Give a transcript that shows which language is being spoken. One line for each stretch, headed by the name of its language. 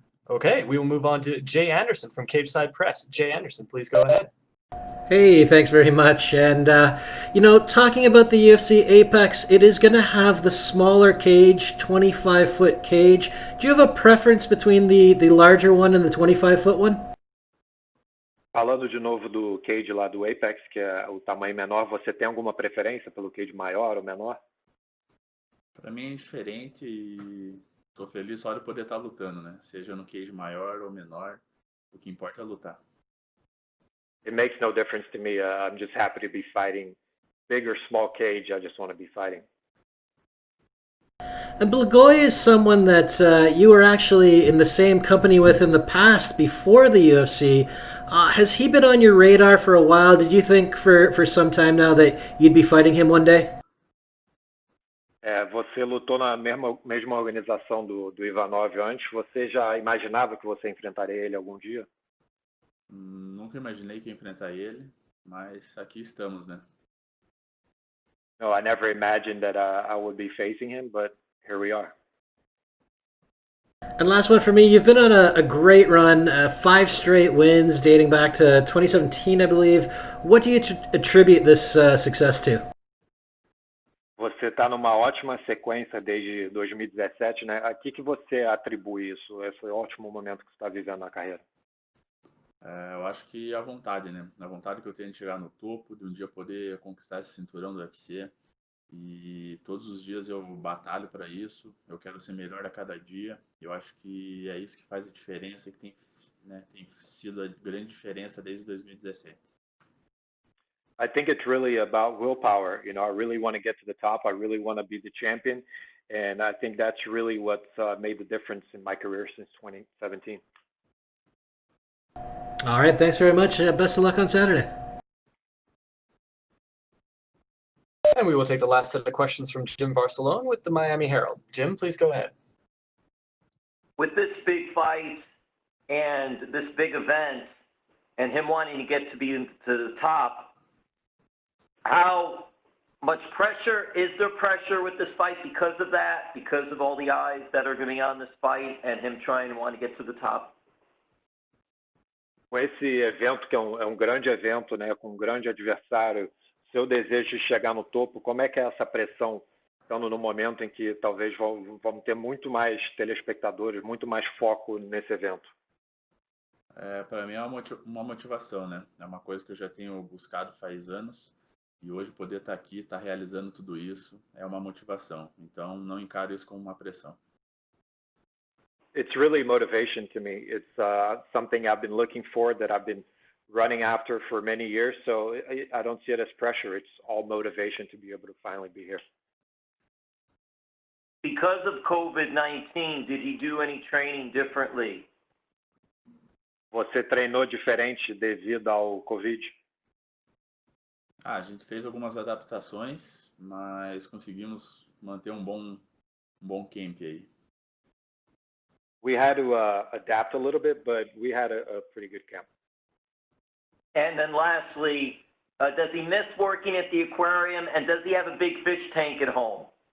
English: Okay, we will move on to Jay Anderson from Cageside Press. Jay Anderson, please go ahead. Hey, thanks very much. And, you know, talking about the UFC Apex, it is going to have the smaller cage, 25-foot cage. Do you have a preference between the larger one and the 25-foot one?
Portuguese: Falando de novo do cage lá do Apex, que é o tamanho menor, você tem alguma preferência pelo cage maior ou menor? Para mim é diferente e tô feliz só de poder estar lutando, né? Seja no cage maior ou menor, o que importa é lutar.
English: It makes no difference to me. I'm just happy to be fighting. Big or small cage, I just want to be fighting. And Blagoy is someone that you were actually in the same company with in the past before the UFC. Has he been on your radar for a while? Did you think for some time now that you'd be fighting him one day?
Portuguese: Você lutou na mesma organização do Ivanov antes. Você já imaginava que você enfrentaria ele algum dia? Nunca imaginei que ia enfrentar ele, mas aqui estamos, né?
English: No, I never imagined that I would be facing him, but here we are. And last one for me, you've been on a great run, 5 straight wins dating back to 2017, I believe. What do you attribute this success to?
Portuguese: Você está numa ótima sequência desde 2017, né? A que você atribui isso, esse ótimo momento que você está vivendo na carreira? Eu acho que a vontade, né? A vontade que eu tenho de chegar no topo, de um dia poder conquistar esse cinturão do UFC. E todos os dias eu batalho para isso. Eu quero ser melhor a cada dia. Eu acho que é isso que faz a diferença, que tem sido a grande diferença desde 2017.
English: I think it's really about willpower. You know, I really want to get to the top. I really want to be the champion. And I think that's really what's made the difference in my career since 2017. All right, thanks very much. Best of luck on Saturday. And we will take the last set of questions from Jim Varsalone with the Miami Herald. Jim, please go ahead. With this big fight and this big event and him wanting to get to be to the top, how much pressure, is there pressure with this fight because of that, because of all the eyes that are going to be on this fight and him trying to want to get to the top?
Portuguese: Com esse evento, que é um grande evento, né, com um grande adversário, seu desejo de chegar no topo, como é que é essa pressão, estando no momento em que talvez vamos ter muito mais telespectadores, muito mais foco nesse evento? Para mim é uma motivação, né? É uma coisa que eu já tenho buscado faz anos. E hoje poder estar aqui, estar realizando tudo isso, é uma motivação. Então, não encaro isso como uma pressão.
English: It's really motivation to me. It's something I've been looking for, that I've been running after for many years. So I don't see it as pressure. It's all motivation to be able to finally be here. Because of COVID-19, did he do any training differently?
Portuguese: Você treinou diferente devido ao Covid? A gente fez algumas adaptações, mas conseguimos manter um bom camp aí.
English: We had to adapt a little bit, but we had a pretty good camp. And then lastly, does he miss working at the aquarium, and does he have a big fish tank at home?